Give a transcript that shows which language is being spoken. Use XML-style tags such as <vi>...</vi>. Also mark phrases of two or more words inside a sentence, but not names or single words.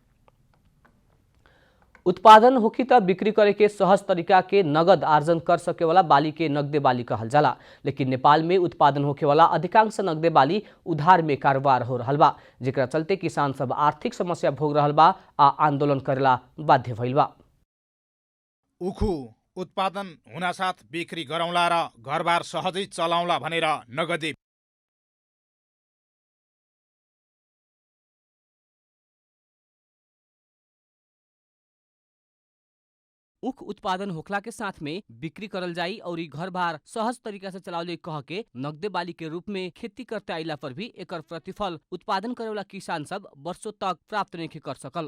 <bho>उत्पादन होखी त बिक्री करे के सहज तरीका के नगद आर्जन कर सके वाला बाली के नगदे बाली कहल जाला। लेकिन नेपाल में उत्पादन होखे वाला अधिकांश नगदे बाली उधार में कारोबार हो रहल बा, जेकरा चलते किसान सब आर्थिक समस्या भोग रहल बा आ आंदोलन करेला बाध्य भइल बा।</bho> <ne>उखु उत्पादन हुनासाथ बिक्री गरौँला र घरबार सहजै चलाउला भनेर नगदे</ne> <bho>उख उत्पादन होखला के साथ में बिक्री करल जाई और घर बार सहज तरीका से चलावले कह के नगदे बाली के रूप में खेती करते आइला पर भी एकर प्रतिफल उत्पादन करे वाला किसान सब वर्षों तक प्राप्त नहीं कर सकल।</bho>